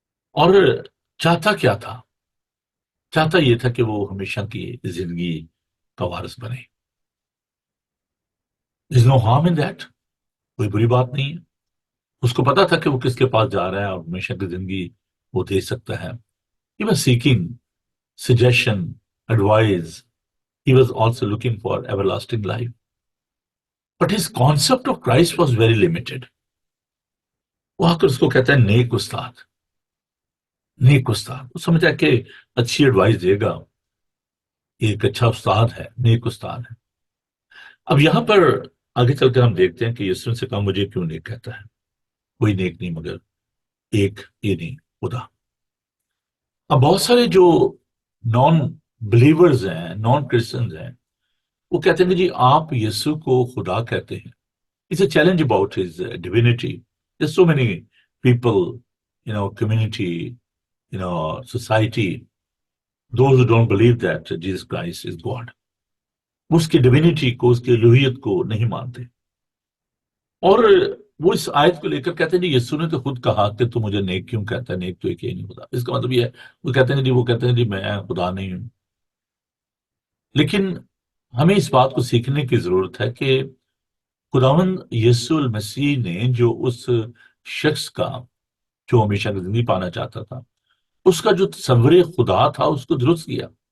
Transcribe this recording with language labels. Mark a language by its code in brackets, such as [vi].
[ur] اور چاہتا کیا تھا؟ چاہتا یہ تھا کہ وہ ہمیشہ کی زندگی کا وارث بنے۔ [en] There's no harm in that. [ur] کوئی بری بات نہیں ہے۔ اس کو پتا تھا کہ وہ کس کے پاس جا رہا ہے اور ہمیشہ کی زندگی وہ دے سکتا ہے۔ [en] He was seeking suggestion, advice. He was also looking for everlasting life. But his concept of Christ was very limited. [ur] وہ آ کر اس کو کہتا ہے نیک استاد۔ نیک استاد وہ سمجھا کہ اچھی ایڈوائس دے گا، ایک اچھا استاد ہے، نیک استاد ہے۔ اب یہاں پر آگے چل کر ہم دیکھتے ہیں کہ یسوع سے کہا مجھے کیوں نیک کہتا ہے، کوئی نیک نہیں مگر ایک یہ نہیں، خدا۔ اب بہت سارے جو نان بلیورز ہیں، نان کرسچنز ہیں، وہ کہتے ہیں کہ جی آپ یسوع کو خدا کہتے ہیں۔ [en] It's a challenge about his divinity. There's so many people, community, society, those who don't believe that Jesus Christ is God. [ur] وہ اس کی ڈیوینٹی کو، اس کی الوہیت کو نہیں مانتے، اور وہ اس آیت کو لے کر کہتے ہیں جی یسوع نے تو خود کہا کہ تو مجھے نیک کیوں کہتا ہے، نیک تو ایک ہی نہیں خدا۔ اس کا مطلب یہ ہے وہ کہتے ہیں جی میں خدا نہیں ہوں۔ لیکن ہمیں اس بات کو سیکھنے کی ضرورت ہے کہ خداوند یسوع المسیح نے جو اس شخص کا جو ہمیشہ کی زندگی پانا چاہتا تھا، اس کا جو تصور خدا تھا اس کو درست کیا،